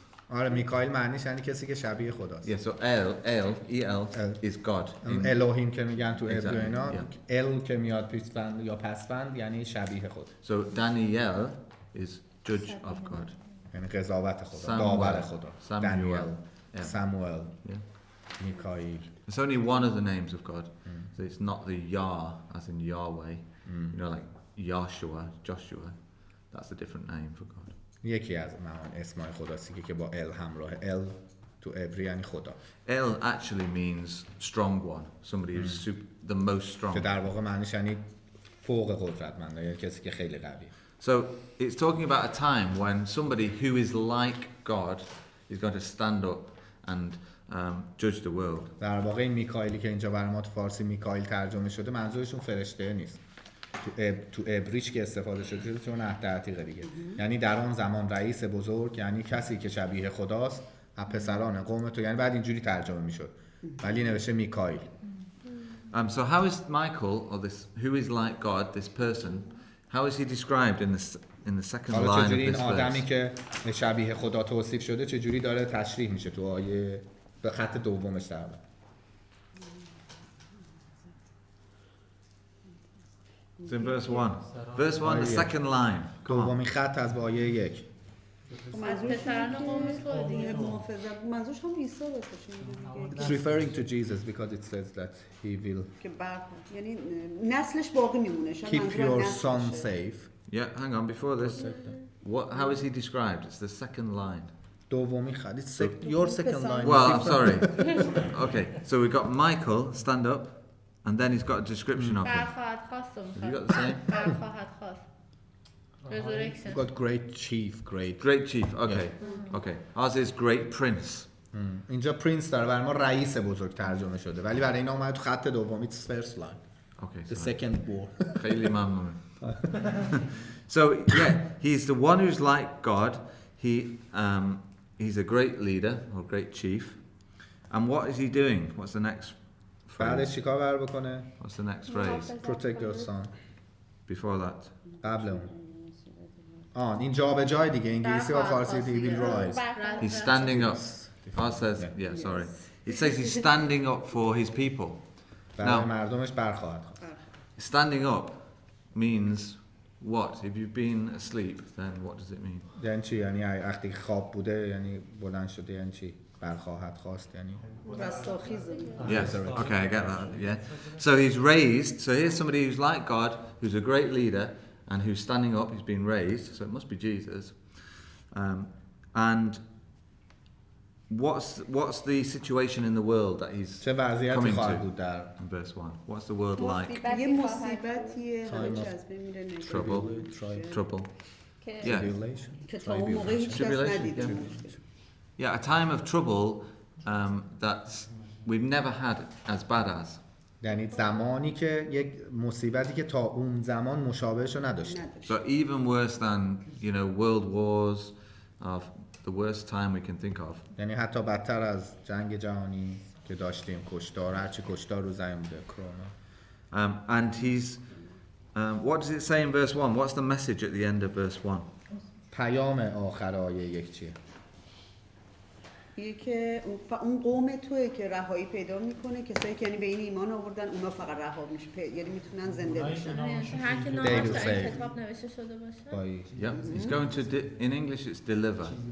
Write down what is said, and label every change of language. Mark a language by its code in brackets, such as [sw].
[fa] آره میکائیل معنیش یعنی کسی که شبیه خداست. [en] Yeah, so El is God. [fa] الوهیم که میگن تو عبری اینا، ال که میاد پیشوند یا پسوند یعنی شبیه خدا. [en] So Daniel is judge of God. [fa] یعنی قضاوت خدا، داور خدا. دانیل، ساموئل، میکائیل. [en] It's only one of the names of God. So it's not the Yah as in Yahweh. You know, like Joshua. That's a different name for God. [fa] یکی از اسمای خداست که با ال همراه. ال تو عبری یعنی خدا. [en] El actually means strong one. Somebody who's the most strong. [fa] که در واقع معنیش یعنی فوق قدرتمند، یعنی کسی که خیلی قویه. [en] So it's talking about a time when somebody who is like God is going to stand up and judge the world. [fa] در واقع این میکائیلی که اینجا برای ما تو فارسی میکائیل ترجمه شده منظورشون فرشته نیست. تو ابریش که استفاده شده چون عهد عتیقه دیگه. یعنی در آن زمان رئیس بزرگ یعنی کسی که شبیه خداست از پسران قوم تو، یعنی بعد اینجوری ترجمه میشد ولی نوشته میکائیل. [en] So how is Michael, or this, who is like God, this person, how is he described in the second [fa] حالا [en] line of [fa] چجوری این [en] this [fa] آدمی [en] verse? [fa] که شبیه خدا توصیف شده چجوری داره تشریح میشه تو آیه به خط دومش در واقع. [en] It's in verse 1. Verse 1, the second line. Come on. [fa] دومین خط از آیه 1. منظورش پسران قوم تو دیگه. محافظت منظورش هم عیسی باشه. [en] It's referring to Jesus because it says that he will [fa] که برخورد یعنی نسلش باقی میمونه. [en] keep your son safe. Yeah, hang on, before this, how is he described? It's the second line. [fa] دومین خط. [en] It's your second line. Well, I'm sorry. Okay, so we've got Michael, stand up, and then he's got a description of him. [fa] برخواهد خواست و [en] Have you got the same? [fa] برخواهد خواست. Resurrection. [en] You've got great chief, great. Great chief, okay. Okay. Ours is great prince. [fa] اینجا پرینس داره برای ما رئیس بزرگ ترجمه شده ولی برای اینا اومد تو خط دوم [en] it's first line. Okay. The second word. [fa] خیلی ممنون. [en] So yeah, he's the one who's like God. He's a great leader or great chief. And what is he doing? What's the next [fa] بعدش [en] phrase? [fa] چیکار قرار بکنه؟ [en] What's the next phrase? Protect your son. Before that. [fa] قبل اون. این جابجای دیگه انگلیسی و فارسی دیگه [en] will rise. He's standing up. Ours says, yeah, sorry. It says he's standing up for his people. [fa] برای مردمش برخواهد خواست. [en] Standing up means what? If you've been asleep, then what does it mean? [fa] یعنی چی؟ یعنی وقتی خواب بوده یعنی بلند شده یعنی چی؟ برخواهد خواست یعنی رستاخیزه. [en] Yes, okay, I get that, yeah. So he's raised, so here's somebody who's like God, who's a great leader, and who's standing up, he's been raised, so it must be Jesus. And what's the situation in the world that he's [fa] چه وضعیتی [en] coming [fa] خواهد بود [en] to [fa] در [en] in verse 1? What's the world like? [fa] یه مصیبتیه همه چی از بین میره. [en] Trouble. Yeah. tribulation. [fa] که تا اون موقع هیچ کس ندیده. [en] Yeah, a time of trouble that we've never had as bad as. [fa] یعنی زمانی که یک مصیبتی که تا اون زمان مشابهشو نداشته. [en] So even worse than, world wars, of the worst time we can think of. [fa] یعنی حتی بدتر از جنگ جهانی که داشتیم، کشتار، هرچی کشتار رو زمین بوده، کرونا. [en] And he's, what does it say in verse 1? What's the message at the end of verse 1? [fa] پیام آخر آیه 1 چیه؟ میگه که اون قوم توئه که رهایی پیدا میکنه، کسایی که یعنی به این ایمان آوردن اونا فقط رها میشه، یعنی میتونن زنده بشن. هر که نامش در این کتاب نوشته شده باشه. [en] Yeah, he's going to, in English it's deliver.